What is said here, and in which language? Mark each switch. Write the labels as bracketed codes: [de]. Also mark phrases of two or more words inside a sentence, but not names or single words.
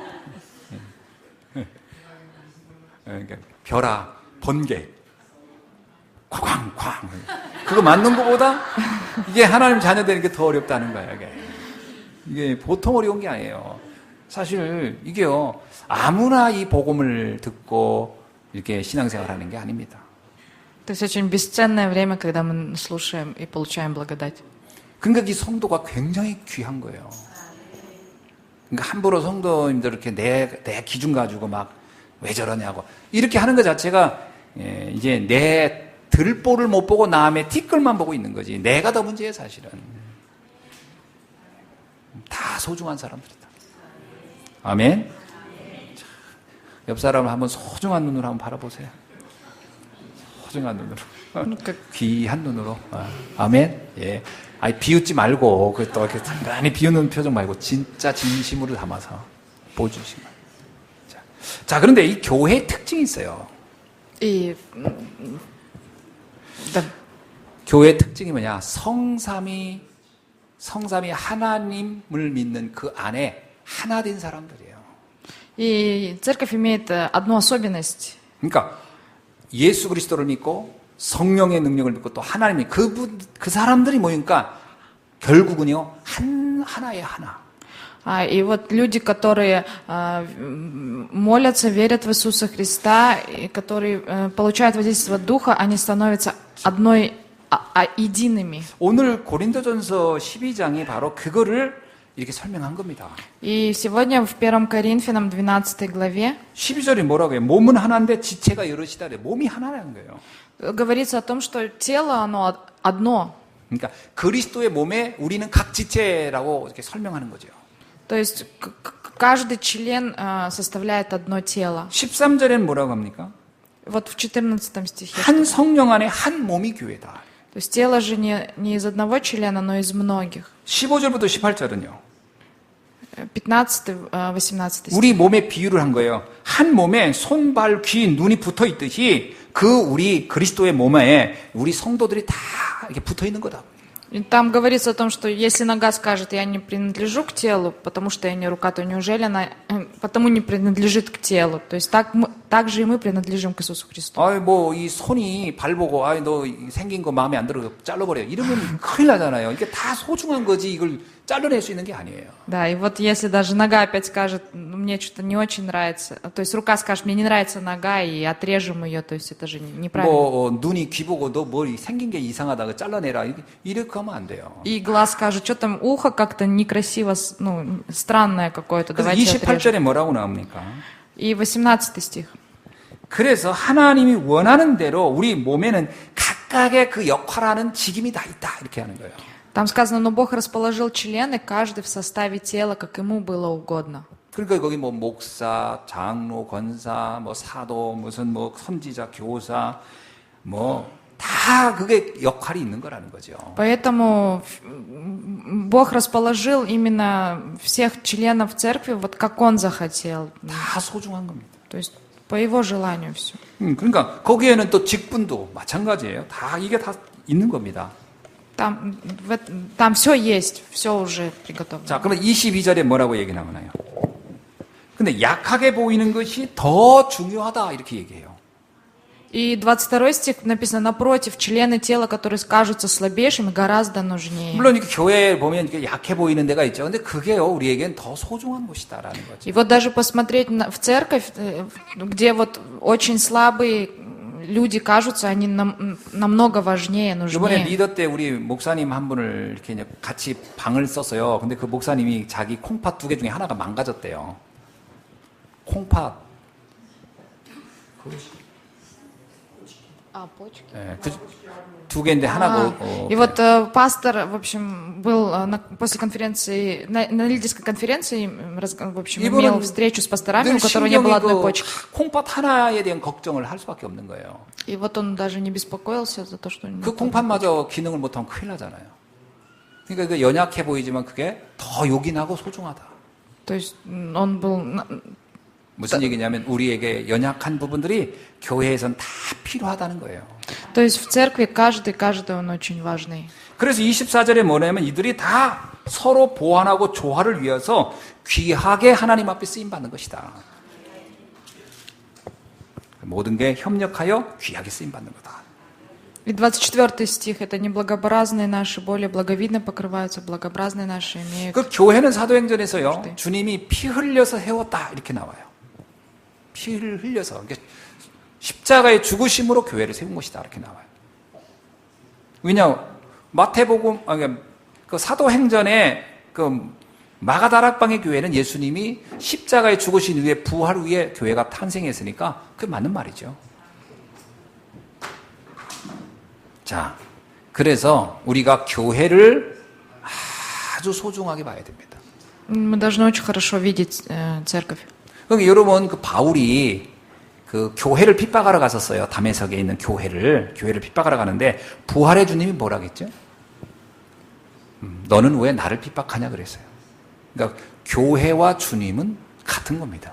[ko] 그러니까 벼락, 번개, 쾅쾅. 그거 맞는 것보다 이게 하나님 자녀 되는 게 더 어렵다는 거예요. 이게 보통 어려운 게 아니에요. 사실 이게요, 아무나 이 복음을 듣고 이렇게 신앙생활하는 게 아닙니다. [ru] То есть очень бесценное время, когда мы слушаем и получаем благодать. [ko] 그러니까 이 성도가 굉장히 귀한 거예요. 그러니까 함부로 성도님들 이렇게 내 기준 가지고 막 왜 저러냐고 이렇게 하는 것 자체가 이제 내 들보를 못 보고 남의 티끌만 보고 있는 거지. 내가 더 문제예요, 사실은. 다 소중한 사람들이다. 아멘. 자, 옆 사람을 한번 소중한 눈으로 한번 바라보세요. 소중한 눈으로. 귀한 눈으로. 아멘. 예. 아니, 비웃지 말고, 그 또 이렇게 간간히 비웃는 표정 말고, 진짜 진심으로 담아서 보여주시면. 자, 그런데 이 교회의 특징이 있어요. [ru] И да, [ko] 교회의 특징이 뭐냐? 성삼이 하나님을 믿는 그 안에 하나 된 사람들이에요. [ru] и церковь имеет одну особенность. [ko] 그러니까 예수 그리스도를 믿고 성령의 능력을 믿고 또 하나님이 그 사람들이 모이니까 결국은요 하나의 하나. [ru] И вот люди, которые молятся, верят в Иисуса Христа, и которые получают воздействие Духа, они становятся едиными. [ko] 오늘 고린도전서 12장이 바로 그거를 이렇게 설명한 겁니다. [ru] И сегодня в 1 Коринфянам 12 главе [ko] 12절이 뭐라고 해요? 몸은 하나인데 지체가 여럿이다. 몸이 하나라는 거예요. [ru] говорится о том, что тело, оно одно. [ko] 그러니까 그리스도의 몸에 우리는 각 지체라고 이렇게 설명하는 거죠. [ru] То есть каждый член составляет одно тело. [ko] 13절에는 뭐라고 합니까? [ru] Вот в 14 стихе. [ko] 한 성령 안에 한 몸이 교회다. [ru] То есть тело же не из одного члена, но из многих. [ko] 15절부터 18절은요. [ru] 15, 18 стих. [ko] 우리 몸에 비유를 한 거예요. 한 몸에 손, 발, 귀, 눈이 붙어 있듯이 우리 그리스도의 몸에 우리 성도들이 다 이렇게 붙어 있는 거다. [ru] И там говорится о том, что если нога скажет, я не принадлежу к телу, потому что я не рука, то неужели она потому не принадлежит к телу? То есть так же и мы принадлежим к Иисусу Христу. [ko] 아이 이 손이 발 보고 너 생긴 거 마음에 안 들어 잘라버려. 이러면 큰일 나잖아요. 이게 다 소중한 거지 이걸 잘라낼 수 있는 게 아니에요. [ru] Да, и вот если даже нога опять скажет, мне что-то не очень нравится, то есть рука скажет, мне не нравится нога, и отрежем ее, то есть это же неправильно. [ko] 눈이 귀 보고 너 머리 생긴 게 이상하다 잘라내라 이렇게 하면 안 돼요. [ru] И глаз скажет, что там ухо как-то некрасиво, странное какое-то, [ko] 그래서 [ru] давайте отрежем. [ko] 28절에 뭐라고 나옵니까? [ru] И 18 стих. [ko] 그래서 하나님이 원하는 대로 우리 몸에는 각각의 그 역할하는 직임이 다 있다 이렇게 하는 거예요. [ru] Там сказано, но Бог расположил члены, каждый в составе тела, как ему было угодно. [ko] 그러니까 거기 목사, 장로, 권사, 사도, 무슨 선지자, 교사, 다 그게 역할이 있는 거라는 거죠. [ru] Поэтому Бог расположил именно всех членов церкви, вот как Он захотел. [ko] 다 소중한 겁니다. [ru] То есть по Его желанию все. [ko] 그러니까 거기에는 또 직분도 마찬가지예요. 이게 다 있는 겁니다. [ru] Там все есть, все уже приготовлено. [ko] 자, 그러면 22절에 뭐라고 얘기 나오나요? 근데 약하게 보이는 것이 더 중요하다 이렇게 얘기해요. [ru] И 22 стих написано, напротив, члены тела, которые кажутся слабейшими, гораздо нужнее. [ko] 물론 이렇게 교회에 보면 이렇게 약해 보이는 데가 있죠. 근데 그게요, 우리에겐 더 소중한 곳이다라는 거죠. [ru] И вот даже посмотреть в церковь, где вот очень слабые люди кажутся, они намного важнее, [ko] 이번에 [ru] нужнее. [ko] 리더 때 우리 목사님 한 분을 이렇게 이제 같이 방을 썼어요. 근데 그 목사님이 자기 콩팥 2개 중에 하나가 망가졌대요. 콩팥. [ru] почки. [ko] 네, 두 개인데 하나가. [ru] И вот пастор, в общем, был после конференции, на лидерской конференции, в общем, имел встречу с пасторами, у которого не было одной почки. [ko] 콩팥 하나에 대한 걱정을 할 수밖에 없는 거예요. [ru] И вот он даже не беспокоился за то, что... [ko] 그 콩팥마저 기능을 못하면 큰일 나잖아요. 그러니까 그 연약해 보이지만 그게 더 요긴하고 소중하다. [ru] То есть он был [ko] 무슨 얘기냐면 우리에게 연약한 부분들이 교회에선 다 필요하다는 거예요. [ru] То есть в церкви каждый он очень важный. [ko] 그래서 24절에 뭐냐면 이들이 다 서로 보완하고 조화를 위해서 귀하게 하나님 앞에 쓰임받는 것이다. 모든 게 협력하여 귀하게 쓰임받는 거다. [ru] И 24 стих, это неблагообразные наши более благовидно покрываются, благообразные наши имеют. [ko] 그 교회는 사도행전에서요, 주님이 피 흘려서 해왔다 이렇게 나와요. 피를 흘려서, 그러니까 십자가의 죽으심으로 교회를 세운 것이다 이렇게 나와요. 왜냐, 마태복음, 그 사도행전에 그 마가다락방의 교회는 예수님이 십자가에 죽으신 후에 부활 후에 교회가 탄생했으니까 그게 맞는 말이죠. 자, 그래서 우리가 교회를 아주 소중하게 봐야 됩니다. [ru] Мы должны очень хорошо видеть церковь. [ko] 그러니까 여러분, 그 바울이 그 교회를 핍박하러 갔었어요. 다메섹에 있는 교회를 핍박하러 가는데 부활의 주님이 뭐라 했죠? 너는 왜 나를 핍박하냐 그랬어요. 그러니까 교회와 주님은 같은 겁니다.